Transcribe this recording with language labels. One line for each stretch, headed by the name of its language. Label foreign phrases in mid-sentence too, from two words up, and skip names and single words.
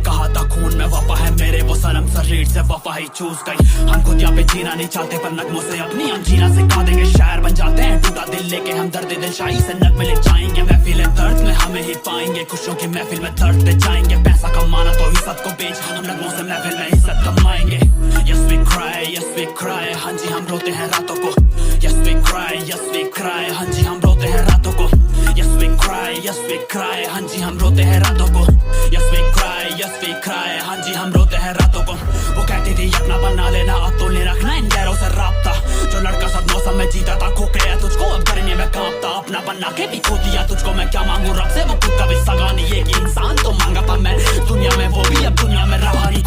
Hindi: कहा था खून में वफा है मेरे, वो सनम शरीर से वफा ही चूस गई। हम खुद यहाँ पे जीना नहीं चाहते, पर नगमों से अपनी अंजीना सिखा देंगे। शायर बन जाते हैं टूटा दिल लेके हम, दर्द दिलशाई से नगमे ले जाएंगे। महफिल दर्द में हमें ही पाएंगे, खुशियों की महफिल में दर्द दे जाएंगे। पैसा कमाना तो इज्जत को बेच, हम नगमों से महफिल में इज्जत कमाएंगे।
English: Yes we cry, yes we cry,
Hindi: हाँ जी हम रोते हैं रातों को।
English: Yes we cry, yes we cry,
Hindi: हाँ जी हम रोते हैं रातों को।
English: Yes we cry, yes we cry,
Hindi: हाँ जी हम रोते हैं रातों को।
English: Yes we cry, yes we cry,
Hindi: हाँ जी हम रोते हैं रातों को। वो कहती थी अपना बना लेना, अब तो ले रखना इन गैरों से राब्ता। जो लड़का सब मौसम में जीता था, खो गया तुझको अब गर्मी में कांपता। अपना बना के भी खो दिया तुझको, मैं क्या मांगू रब से, वो खुद का भी सगा नहीं। एक इंसान तो मांगा था मैं दुनिया में, वो भी अब दुनिया में रहा नहीं।